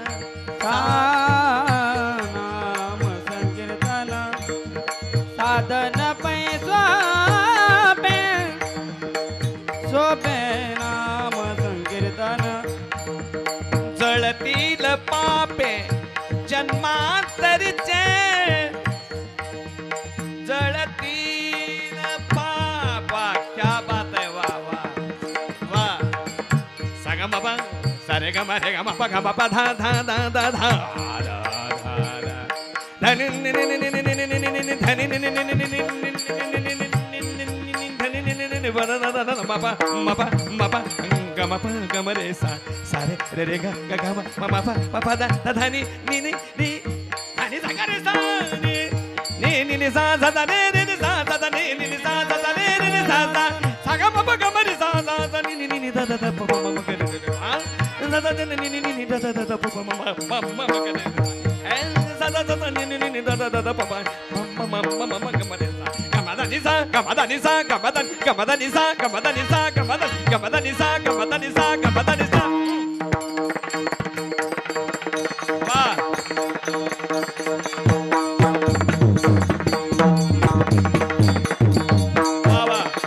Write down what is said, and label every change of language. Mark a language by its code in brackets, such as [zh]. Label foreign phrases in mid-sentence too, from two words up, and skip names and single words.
[mr] नाम संकीर्तन साधन पैसोपे सोपे नाम संकीर्तन जळतील पापे जन्मांतरचे जळतील पापा [hi] क्या बात है वाह वाह वाह सगा बाबा सारे ग रे ग मा ग मा धा धा धा धा धा धनि नि नि नि नि नि नि नि नि नि धनि नि नि नि नि नि नि गम रे सा सारे रे रे ग ग म म प प दा धा नि नि नि नि धनि सा रे सा नि नि नि नि सा सा दा नि नि सा सा दा नि नि सा सा दा नि नि सा सा सा ग म प ग म रे सा सा सा नि नि नि दा दा दा प प म ग रे हा दा दा नि नि नि दा दा दा प प म म ग रे सा दा दा नि नि नि दा दा दा प प म ग म रे सा Nisa, Gamada Nisa, Gamada, Gamada Nisa, Gamada Nisa, Gamada, Gamada Nisa, Gamada Nisa, Gamada Nisa. Wah. Wah, wah.